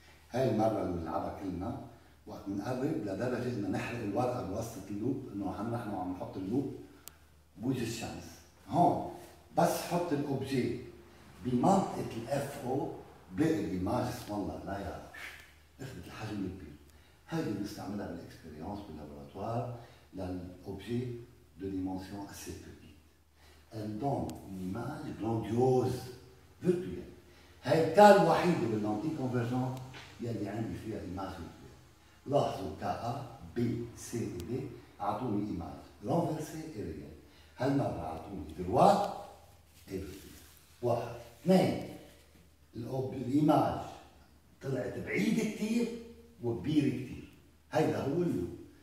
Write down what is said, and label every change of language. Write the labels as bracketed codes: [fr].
[ar] هاي المرة اللي بنلعبها كلنا وقت بنقرب لدرجة إنه نحرق الورقة بوسط اللوب إنه نحن عم نحط اللوب بوجه الشمس. هون بس حط الأوبجي بمنطقة الإف أو بلاقي الإيماج اسم الله لا يا أخذت الحجم الكبير. هيدي بنستعملها بالإكسبيريونس باللابوراتوار للأوبجي دو ديمونسيون أسي بتيت. [fr] Elle donne une image grandiose virtuelle. [ar] هاي الكال الوحيدة باللانتي كونفرجنت يلي عندي فيها إيماج virtuelle. لاحظوا كا B C et D أعطوني إيماج رانفرسي et ريال. هالمرة أعطوني دروا et virtuelle. واحد. اثنين الإيماج طلعت بعيدة كثير وكبيرة كثير. هيدا هو اللوب.